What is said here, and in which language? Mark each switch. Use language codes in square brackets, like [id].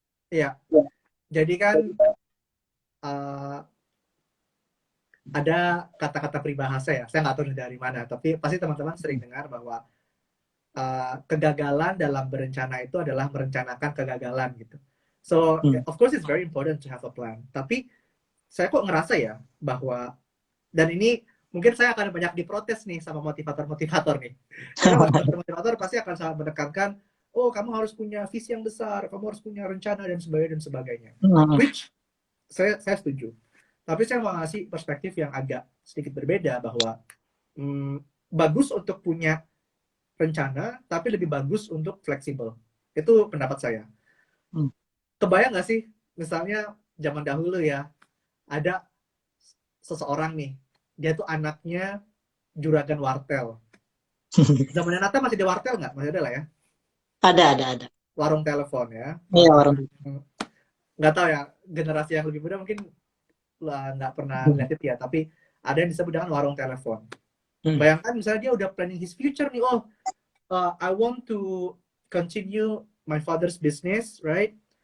[id] Iya, jadi kan ada kata-kata peribahasa ya, saya nggak tahu dari mana, tapi pasti teman-teman sering dengar bahwa kegagalan dalam berencana itu adalah merencanakan kegagalan gitu. [en] So of course it's very important to have a plan. [id] Tapi saya kok ngerasa ya bahwa, dan ini mungkin saya akan banyak diprotes nih sama motivator-motivator nih. Karena motivator pasti akan sangat menekankan, oh kamu harus punya visi yang besar, kamu harus punya rencana dan sebagainya. Which saya setuju. Tapi saya mau ngasih perspektif yang agak sedikit berbeda bahwa bagus untuk punya rencana, tapi lebih bagus untuk fleksibel. Itu pendapat saya. Hmm. Kebayang nggak sih, misalnya zaman dahulu ya, ada seseorang nih, dia tuh anaknya juragan wartel. Zamannya Nata masih ada wartel nggak? Masih ada lah ya. Ada. Warung telepon ya. Iya, Warung warung. nggak tahu ya, generasi yang lebih muda mungkin lah nggak pernah lihat itu ya, tapi ada yang disebut dengan warung telepon. Hmm. Bayangkan misalnya dia udah [en] planning his future nih, oh I want to continue my father's business, right?